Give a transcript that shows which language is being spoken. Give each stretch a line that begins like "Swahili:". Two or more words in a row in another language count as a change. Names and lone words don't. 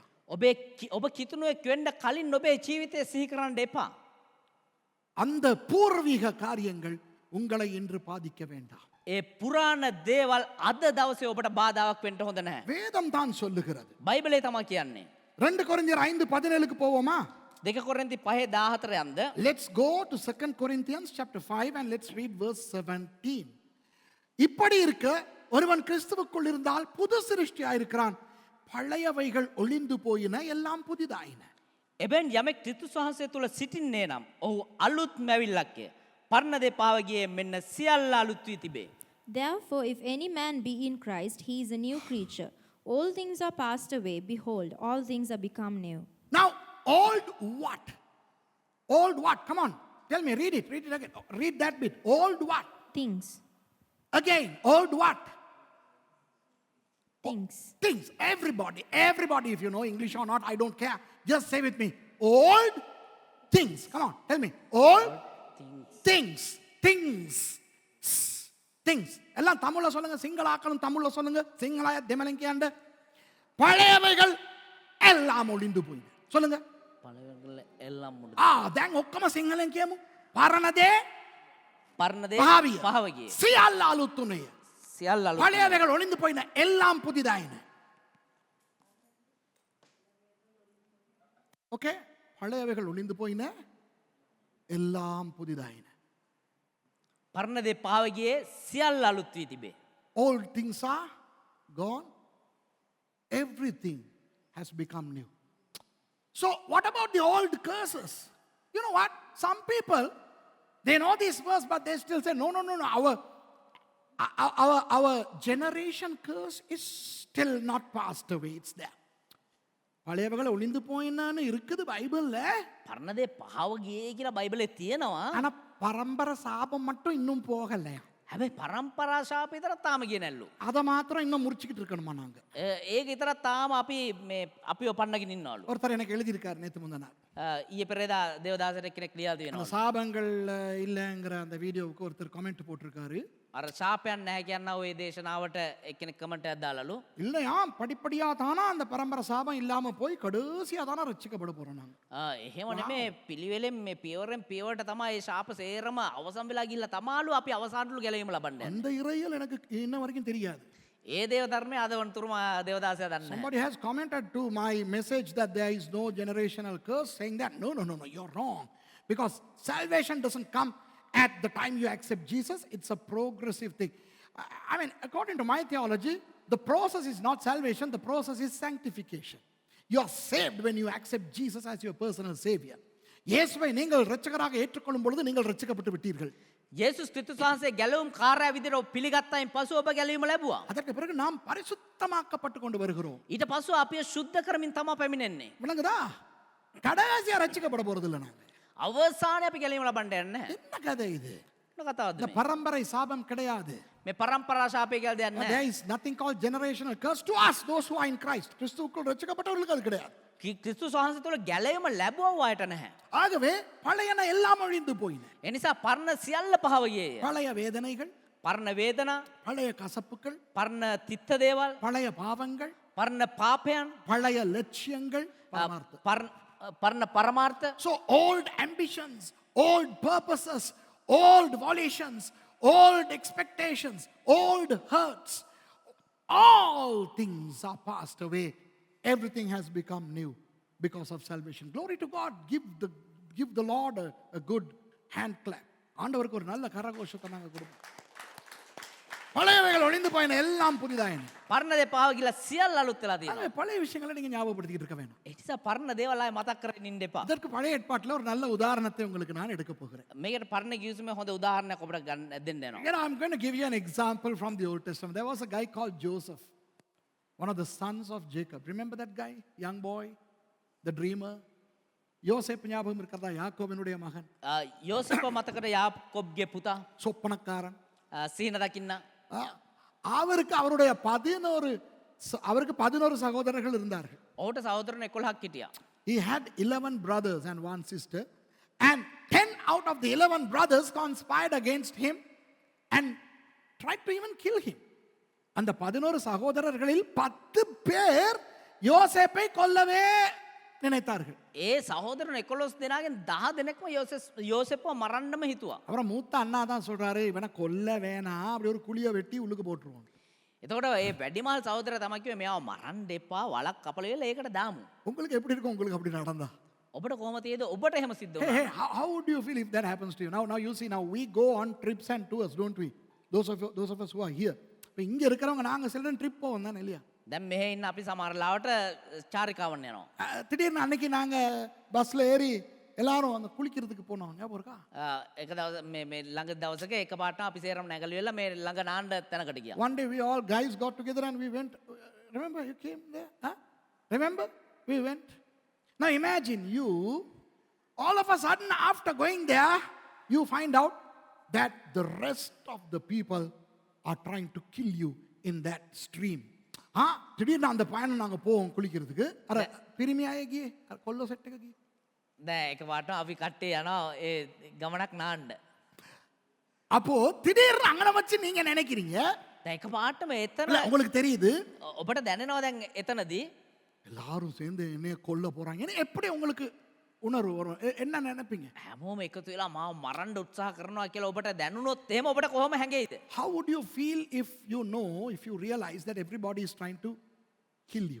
Sinhala: ඔබ කිතුනුවෙක් වෙන්න කලින් ඔබේ ජීවිතය සිහි කරන්න එපා.
Tamil: அந்த பூர்வீக காரியங்கள் உங்களை இன்று பாதிக்க வேண்டாம்.
Sinhala: ඒ පුරාණ දේවල් අද දවසේ ඔබට බාධාවක් වෙන්න හොඳ නැහැ.
Tamil: வேதம் தான் சொல்லுகிறது.
Sinhala: බයිබලේ තමයි කියන්නේ.
Tamil: 2 கொரிந்தியர் 5:17க்கு போவோமா?
Sinhala: 2 කොරින්ති 5:14 යන්ද.
English: Let's go to 2 Corinthians chapter 5 and let's read verse 17.
Tamil: இப்படி இருக்க ஒருவன் கிறிஸ்துவுக்குள் இருந்தால் புது சிருஷ்டியாயிருக்கிறான், பழையவைகள் ஒளிந்து போயின, எல்லாம் புதிதாயின.
Sinhala: එබැන් යමෙක් ක්‍රිස්තුස් වහන්සේ තුල සිටින්නේ නම් ඔහු අලුත් මැවිල්ලක්ය. පරණ දේ පාව ගියේ මෙන්න සියල්ල අලුත් වී තිබේ.
English: Therefore, if any man be in Christ, he is a new creature. All things are passed away. Behold, all things are become new. Now, old what? Old what? Come on, tell me, read it again. Read that bit. Old what? Things. Again, old what? Things. Things. Everybody, if you know English or not, I don't care. Just say with me. Old things. Come on, tell me. Old things.
Tamil: எல்லாம் தமிழ்ல சொல்லுங்க, சிங்களாக்களும் தமிழ்ல சொல்லுங்க,
Sinhala: සිංහලය දෙමළෙන් කියන්ඩ.
Tamil: பழையவைகள் எல்லாம் ஒளிந்து போயிது. சொல்லுங்க. පළවෙනි එල්ලම් මුඩ.
Sinhala: දැන් ඔක්කොම සිංහලෙන් කියමු. පරණදේ පරණ දේ පහවිය. පහව ගියේ. සියල්ල අලුත් උනේ. සියල්ල අලුත්.
Tamil: பழையவைகள் ஒளிந்து போயின, எல்லாம் புதிதாயின. ஓகே, பழையவைகள் ஒளிந்து போயின, எல்லாம் புதிதாயின.
Sinhala: පරණ දේ පාව ගියේ සියල්ල අලුත් වී තිබේ.
English: Old things are gone, everything has become new. So what about the old curses? You know what? Some people, they know this verse, but they still say, no. Our generation curse is still not passed away. It's there.
Tamil: பழையவைகள் ஒளிந்து போயினான்னு இருக்குது பைபிள்ல.
Sinhala: පරණ දේ පාව ගියේ කියලා බයිබලේ තියෙනවා.
Tamil: ஆனா பரம்பரை சாபம் மட்டும் இன்னும் போகலையா?
Sinhala: හැබැයි පරම්පරා ශාප විතරක් තාම ගියේ නැල්ලු.
Tamil: அதை மாத்திரம் இன்னும் முடிச்சுக்கிட்டு இருக்கணுமா நாங்க?
Sinhala: ඒක විතරක් තාම අපිව පන්නගෙන ඉන්නවලු.
Tamil: ஒருத்தர் எனக்கு எழுதியிருக்காரு நேத்து முந்தின நாள்.
Sinhala: ඊයේ පෙරේදා දේවදාසට කෙනෙක් ලියලා
Tamil: அந்த
Sinhala: තියෙනවා.
Tamil: சாபங்கள் இல்லைங்கிற அந்த வீடியோவுக்கு ஒருத்தர் கமெண்ட் போட்டிருக்காரு.
Sinhala: අර ශාපයන් නැහැ කියනවා ওই දේශනාවට එක්කෙනෙක් කමෙන්ට් එකක් දාලාලු.
Tamil: இல்லையா, படிப்படியா தானா அந்த பரம்பரை சாபம் இல்லாம போய் கடைசியா தானா ரட்சிக்கப்பட போறோம் நாங்க.
Sinhala: එහෙම නෙමේ, පිළිවෙලෙන් මේ පියවරෙන් පියවරට තමයි මේ ශාප සේරම අවසන් වෙලා ගිහිල්ලා තමාලු අපි අවසානටලු ගැලවීම ලබන්නේ.
Tamil: அந்த இறையல் எனக்கு இன்ன வரைக்கும் தெரியாது.
Sinhala: ඒ දේව ධර්මය අද වන්තුරුම දේවදාසයා දන්නේ නැහැ.
English: Somebody has commented to my message that there is no generational curse, saying that no, you're wrong, because salvation doesn't come at the time you accept Jesus. It's a progressive thing. I mean, according to my theology, the process is not salvation, the process is sanctification. You are saved when you accept Jesus as your personal savior.
Tamil: இயேசுவை நீங்கள் இரட்சகராக ஏற்றுக்கொள்ளும் பொழுது நீங்கள் இரட்சிக்கப்பட்டு விட்டீர்கள்.
Sinhala: යේසුස් ක්‍රිස්තුස් වහන්සේ ගැලවුම් කාර්යය විදිහට පිළිගත්තයින් පසු ඔබ ගැලවීම ලැබුවා.
Tamil: அதற்கு பிறகு நாம் பரிசுத்தமாக்கப்பட்டு கொண்டு வருகிறோம்.
Sinhala: ඊට පසු අපි සුද්ධ කරමින් තමයි පැමිණෙන්නේ.
Tamil: விளங்குதா? கடைசியா ரட்சிக்கப்பட போறது இல்ல நாங்க.
Sinhala: අවසානයේ අපි ගැලවීම ලබන්න යන්නේ නැහැ.
Tamil: என்ன கதை இது?
Sinhala: මොන කතාවද
Tamil: இந்த
Sinhala: මේ?
Tamil: பரம்பரை சாபம் கிடையாது.
Sinhala: මේ පරම්පරා ශාපය කියලා දෙයක් නැහැ.
English: There is nothing called generational curse to us, those who are in Christ.
Tamil: கிறிஸ்துவுக்குள் ரட்சிக்கப்பட்டவர்களுக்கு அது கிடையாது.
Sinhala: ක්‍රිස්තුස් වහන්සේ තුළ ගැලවීම ලැබුවව අයට නැහැ.
Tamil: ஆகவே பழையன எல்லாம் அழிந்து போயின.
Sinhala: ඒ නිසා පරණ සියල්ල පහව ගියේය.
Tamil: பழைய வேதனைகள்,
Sinhala: පරණ වේදනා,
Tamil: பழைய கசப்புகள்,
Sinhala: පරණ තිත්ත දේවල්,
Tamil: பழைய பாவங்கள்,
Sinhala: පරණ පාපයන්,
Tamil: பழைய லட்சியங்கள், பரமார்த்தம்.
Sinhala: පරණ පරමාර්ථ,
English: So old ambitions, old purposes, old volitions, old expectations, old hurts, all things are passed away. Everything has become new because of salvation. Glory to God. Give the Lord a good hand clap.
Tamil: ஆண்டவருக்கு ஒரு நல்ல கரகோஷத்தை நாங்கள் கொடுப்போம். பழையவைகள் ஒளிந்து போயின, எல்லாம் புதிதாயின.
Sinhala: පරණ දේ පහව ගිහලා සියල්ල අලුත් වෙලා තියෙනවා.
Tamil: ஆகவே பழைய விஷயங்களை நீங்க ஞாபகப்படுத்திக்கிட்டு இருக்க வேணும்.
Sinhala: ඒ නිසා පරණ දේවල් ආයේ මතක් කරගෙන ඉන්න එපා.
Tamil: அதற்கு பழைய ஏற்பாட்டில் ஒரு நல்ல உதாரணத்தை உங்களுக்கு நான் எடுக்க போகிறேன்.
Sinhala: මේකට පරණ ගිවිසුමේ හොඳ උදාහරණයක් ඔබට දෙන්න යනවා.
English: You know, I'm going to give you an example from the Old Testament. There was a guy called Joseph, one of the sons of Jacob. Remember that guy? Young boy, the dreamer.
Tamil: யோசேப்பு ஞாபகம் இருக்கிறதா? யாக்கோபினுடைய மகன்,
Sinhala: යෝසෙප්ව මතකද? යාකොබ්ගේ පුතා,
Tamil: சொப்பனக்காரன்.
Sinhala: සීන දකින්න.
Tamil: அவருக்கு 11 சகோதரர்கள் இருந்தார்கள்.
Sinhala: ඔහුට සහෝදරන් 11ක් හිටියා.
English: He had 11 brothers and one sister, and 10 out of the 11 brothers conspired against him and tried to even kill him.
Tamil: அந்த 11 சகோதரர்களில் 10 பேர் யோசேப்பை கொல்லவே நினைத்தார்கள்.
Sinhala: ඒ සහෝදරන් 11 දෙනාගෙන් 10 දෙනෙක්ම යෝසෙප්ව මරන්නම හිතුවා.
Tamil: அப்புறம் மூத்த அண்ணா தான் சொல்றாரு, இவனை கொல்ல வேணாம், அப்படி ஒரு குழியை வெட்டி உள்ளுக்கு போட்டுருவோம்.
Sinhala: එතකොට ඒ වැඩිමහල් සහෝදරයා තමයි කිව්වේ මෙයාව මරන්න එපා, වලක් කපලා ඉවරලා ඒකට දාමු.
Tamil: உங்களுக்கு எப்படி இருக்கும்? உங்களுக்கு அப்படி நடந்தா?
Sinhala: ඔබට කොහොම තියෙද? ඔබට එහෙම සිද්ධ
English: Hey,
Sinhala: වුණා.
English: hey, how would you feel if that happens to you? Now you see, now we go on trips and tours, don't we? Those of us who are here.
Tamil: இப்போ இங்க இருக்கிறவங்க நாங்க சில ட்ரிப் போவோம் தானே இல்லையா?
Sinhala: දැන් මෙහෙ ඉන්න අපි සමහර ලාවට චාරිකාවන් යනවා.
Tamil: திடீர்னு அன்னைக்கு நாங்க பஸ்ல ஏறி எல்லாரும் அந்த குளிக்கிறதுக்கு போனோம், ஞாபகம் இருக்கா?
Sinhala: එක දවස මේ ළඟ දවසක එකපාරට අපි සේරම නැගලු වෙලා මේ ළඟ නාන්න තැනකට ගියා.
English: One day we all guys got together and we went. Remember you came there? Huh? Remember? We went. Now imagine you, all of a sudden after going there, you find out that the rest of the people are trying to kill you in that stream.
Tamil: திடீர்னு அந்த பயணம் நாங்கள் போவோம் குளிக்கிறதுக்கு. அரை பிரிமியாகி கொல்ல செட்டுக்கு.
Sinhala: දැන් එකපාරට අපි කට්ටිය යනවා ඒ ගමනක් නාන්න.
Tamil: அப்போ திடீர்னு அங்கன வச்சு நீங்க நினைக்கிறீங்க,
Sinhala: දැන් එකපාරටම එතන
Tamil: இல்ல, உங்களுக்கு தெரியுது
Sinhala: ඔබට දැනෙනවා දැන් එතනදී
Tamil: எல்லாரும் சேர்ந்து என்னைய கொல்ல போறாங்க. எப்படி உங்களுக்கு உணர்வு வரும்? என்ன நினைப்பீங்க?
Sinhala: හැමෝම එකතු වෙලා මාව මරන්න උත්සාහ කරනවා කියලා ඔබට දැනුනොත් එහෙම ඔබට කොහොම හැඟෙයිද?
English: How would you feel if you realize that everybody is trying to kill you?